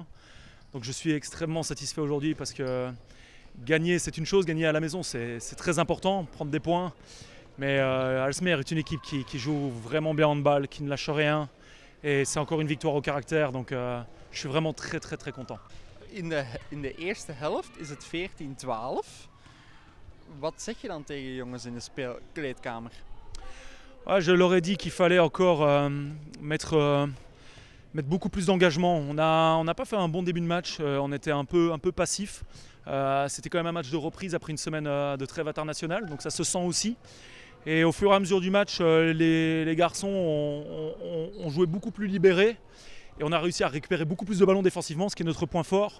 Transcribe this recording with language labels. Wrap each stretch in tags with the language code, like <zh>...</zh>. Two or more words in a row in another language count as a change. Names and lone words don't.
<fr>Donc je suis extrêmement satisfait aujourd'hui parce que gagner c'est une chose, gagner à la maison c'est très important, prendre des points. Mais Aalsmeer est une équipe qui joue vraiment bien en handball, qui ne lâche rien. Et c'est encore une victoire au caractère, donc je suis vraiment très content.</fr> <nl>In de eerste helft is het 14-12. Wat zeg je dan tegen de jongens in de kleedkamer?</nl> <fr>Ouais, je leur ai dit qu'il fallait encore mettre beaucoup plus d'engagement. On n'a pas fait un bon début de match, on était un peu passif. C'était quand même un match de reprise après une semaine de trêve internationale, donc ça se sent aussi. Et au fur et à mesure du match, les garçons ont joué beaucoup plus libérés et on a réussi à récupérer beaucoup plus de ballons défensivement, ce qui est notre point fort.</fr>